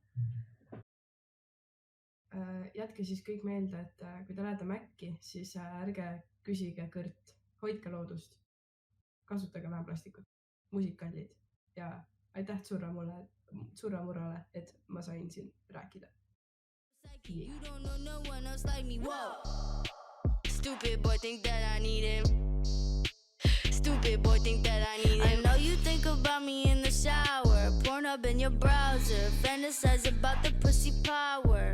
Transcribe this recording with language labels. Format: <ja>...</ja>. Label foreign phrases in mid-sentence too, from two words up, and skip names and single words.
<et>Jätke siis kõik meelde, et kui te lähete Maci, siis ärge küsige kõrt, hoidke loodust, kasutage vähem plastikut, muusikallid ja aitäh Tsurramurrale, et ma sain siin rääkida.</et> <en>You don't know no one else like me, whoa. Stupid boy think that I need him. Stupid boy think that I need him. I know you think about me in the shower, Pornhub in your browser, fantasize about the pussy power.</en>